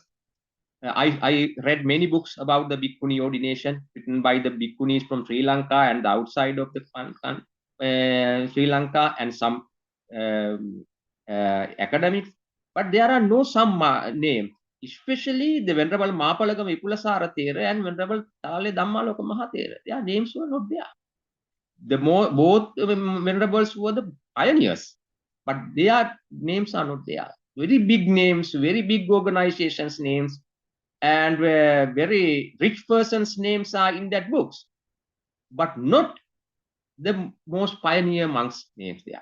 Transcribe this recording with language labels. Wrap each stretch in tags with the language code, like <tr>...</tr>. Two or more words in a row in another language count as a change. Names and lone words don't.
<en>I read many books about the Bhikkhuni ordination written by the Bhikkhunis from Sri Lanka and the outside of the Sri Lanka and some academics, but there are no some names, especially the Venerable Mapalagam Ipulasara Thera and Venerable Tale Dhammaloka Mahathera. Their names were not there. Both venerables were the pioneers, but their names are not there. Very big names, very big organizations' names, and very rich persons' names are in that books, but not the most pioneer monks' names there.</en>